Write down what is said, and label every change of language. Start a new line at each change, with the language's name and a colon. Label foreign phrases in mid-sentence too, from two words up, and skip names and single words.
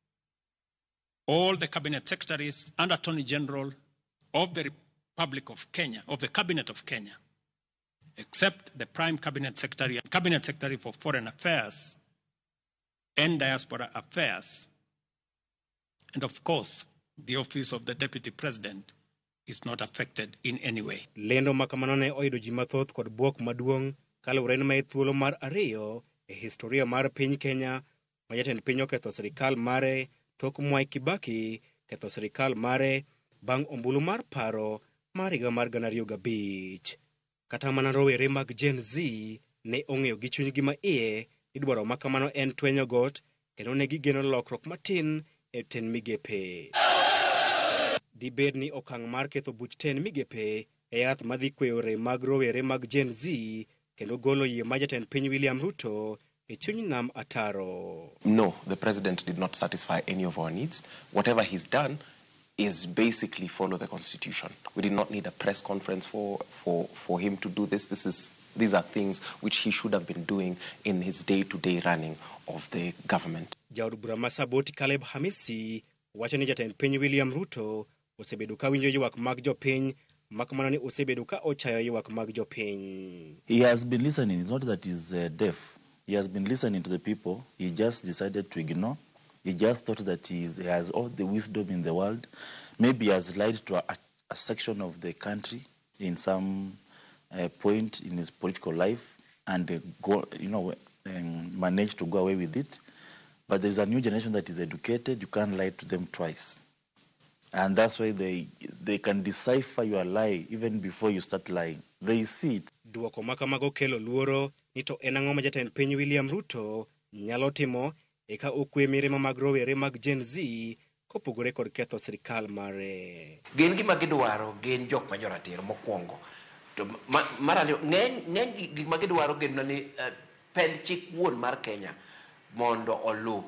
English: all the Cabinet Secretaries and Attorney General of the Republic of Kenya, of the Cabinet of Kenya, except the Prime Cabinet Secretary and Cabinet Secretary for Foreign Affairs and Diaspora Affairs. And of course, the Office of the Deputy President is not affected in any way.
Luo (Kenya and Tanzania): Lendo makamano ne oyudo ji mathoth kod buok maduong' kaluwore ni mae thuolo mar ariyo e historia mar piny Kenya ma jatend piny oketho sirkal mare tok Mwai Kibaki ketho sirkal mare bang' ombulu mar paro mar higa mar 2005. Kata mana rowere mag Gen Z ne ong'eyo gi chunygi ma iye ni dwaro makamano en twenyo got kendo ne gigeno lokruok matin e tend migepe. Dibedni okang' mar ketho buch tend migepe e yath madhi kweyo rem mag rowere mag Gen Z kendo golo yie ma jatend piny William Ruto e chuny nam ataro.
English: No, the president did not satisfy any of our needs. Whatever he's done is basically follow the Constitution. We did not need a press conference for him to do this. These are things which he should have been doing in his day-to-day running of the government.
Luo (Kenya and Tanzania): Jaod bura masaboti Caleb Hamisi wacho ni jatend piny William Ruto osebedo ka winjo ywak mag jopiny makamano ni osebedo ka ochayo ywak mag jopiny.
English: He has been listening. It's not that he's deaf. He has been listening to the people. He just decided to ignore. He just thought that he has all the wisdom in the world. Maybe he has lied to a section of the country in some point in his political life and managed to go away with it. But there's a new generation that is educated. You can't lie to them twice. And that's why they can decipher your lie even before you start lying. They see it.
Luo (Kenya and Tanzania): Duoko makamago kelo luoro ni to en ang'o ma jatend piny William Ruto nyalo timo eka okwe mirima mag rowere mag Gen Z kopogore kod ketho sirkal mare. Gin gima gidwaro gin jok ma joratiro mokwongo. To mar ariyo ng'eny gik ma gidwaro gin ni pend chik wuon mar Kenya mondo olu.